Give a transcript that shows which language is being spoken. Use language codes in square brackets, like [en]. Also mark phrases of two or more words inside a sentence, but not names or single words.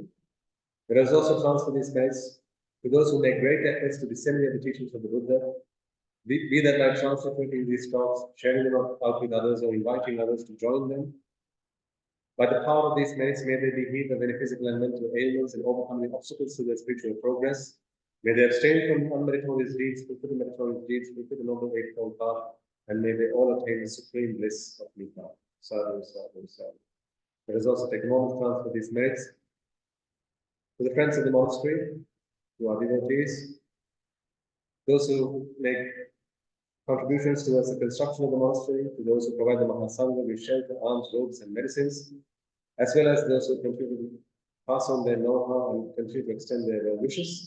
[en] Let us also transfer this message to those who make great efforts to disseminate the teachings of the Buddha, be that by translating these talks, sharing them out with others, or inviting others to join them. By the power of these merits, may they be healed of any physical and mental ailments and overcome the obstacles to their spiritual progress. May they abstain from unmeritorious deeds, fulfill the meritorious deeds, fulfill the noble eightfold path, and may they all attain the supreme bliss of Nibbana. [pi] Sadhu, sadhu, sadhu. [en] Let us also take a moment to transfer these merits to the friends of the monastery, who are devotees, those who make contributions towards the construction of the monastery, to those who provide the Mahasangha with shelter, alms, robes, and medicines, as well as those who contribute, pass on their know-how and continue to extend their wishes.